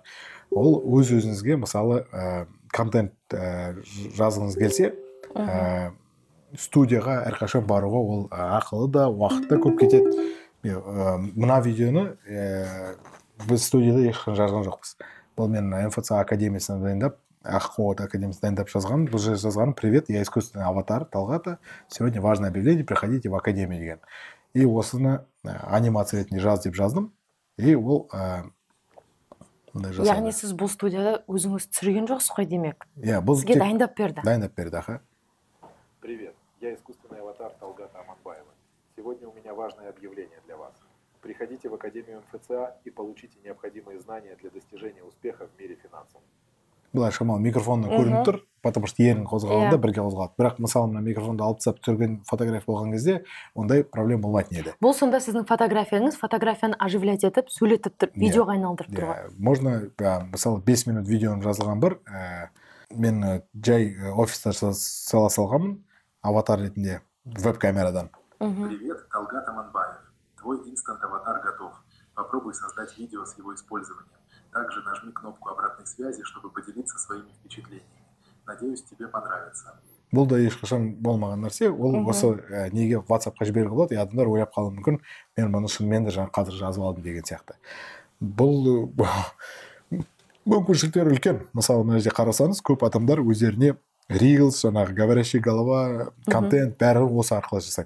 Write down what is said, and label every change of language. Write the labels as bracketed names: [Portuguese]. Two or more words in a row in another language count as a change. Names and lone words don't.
[Kazakh] Ол өз-өзіңізге, мысалы, контент жазғыңыз келсе, студияға әрқашан баруға ол ақылы да, уақытта көп кетеді. Мына видеоны біз студияда ешқашан жазған жоқпыз. Бұл мен МФЦ академиясына дайындап, Аққо академиясына дайындап жазған. Бұл же жазған: [Russian] привет, я искусственный аватар Талғата. Сегодня важное объявление, приходите в академию деген. [Kazakh] И осыны анимация ретінде жаз деп жаздым. И ол яғни сіз бұл студияда өзіңіз түсірген жоқсыз ғой демек? Иә, бұл сізге дайындап берді. Дайындап берді, аха. [Russian] Привет, я искусственный аватар Талгата Аманбаева. Сегодня у меня важное объявление для вас. Приходите в Академию МФЦА и получите необходимые знания для достижения успеха в мире финансов. [Kazakh] Былай шамалы микрофоннан көрініп тұр, [Russian] потому что [Kazakh] ерін қозғалғанда бірге қозғалады. Бірақ мысалы мына микрофонды алып тастап түсірген фотография болған кезде ондай проблема болмайтын еді. Бұл сонда сіздің фотографияңыз фотографияны оживлять етіп, сөйлетіп тұрып, видеоға айналдырып тұр ғой. Можно, мысалы 5 минут видеоның жазылған бар, мен жай офиста сала салғанмын аватар ретінде веб-камерадан. [Russian] Привет, Талгат Аманбаев. Твой инстант-аватар готов. Попробуй создать видео с его использованием. Также нажми кнопку обратной связи, чтобы поделиться своими впечатлениями. Надеюсь, тебе понравится. [Kazakh] Бұл да ешқашан болмаған нәрсе. Ол осы неге WhatsApp-қа жіберуге болады, адамдар ойлап қалуы мүмкін, мен мұны шынымен де қазір жазып алдым деген сияқты. Бұл мүмкіншіліктер үлкен. Мысалы, мына жерде қарасаңыз, көп адамдар өздеріне Reels, жаңағы [Russian] говорящий голова, [Kazakh] контент бәрі осы арқылы жасайды.